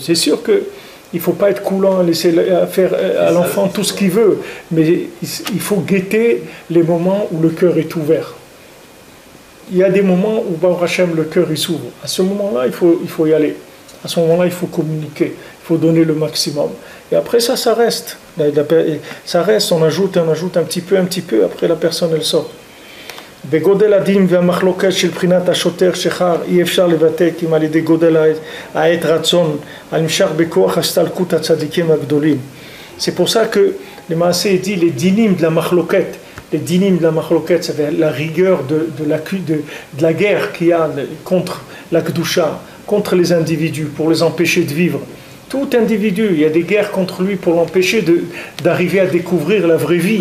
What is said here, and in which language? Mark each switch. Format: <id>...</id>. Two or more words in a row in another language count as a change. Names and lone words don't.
<fr>C'est sûr que il ne faut pas être coulant, laisser faire à l'enfant tout ce qu'il veut, mais il faut guetter les moments où le cœur est ouvert. Il y a des moments où Baruch Hashem, le cœur il s'ouvre. À ce moment-là, il faut y aller. À ce moment-là, il faut communiquer. Il faut donner le maximum. Et après ça reste. Ça reste, on ajoute un petit peu, après la personne elle sort.</fr> <he>בגודל הדין והמחלוקת של בחינת השוטר שחר אי אפשר לבטא כי על ידי גודל העת רצון הנמשך בכוח הסתלקות הצדיקים הגדולים.</he> <fr>C'est pour ça que le Maaseh dit les dinim de la machloket. Les dinim de la machloket, c'est la rigueur de la guerre qu'il y a contre la Kedusha, contre les individus, pour les empêcher de vivre. Tout individu, il y a des guerres contre lui pour l'empêcher d'arriver à découvrir la vraie vie.</fr>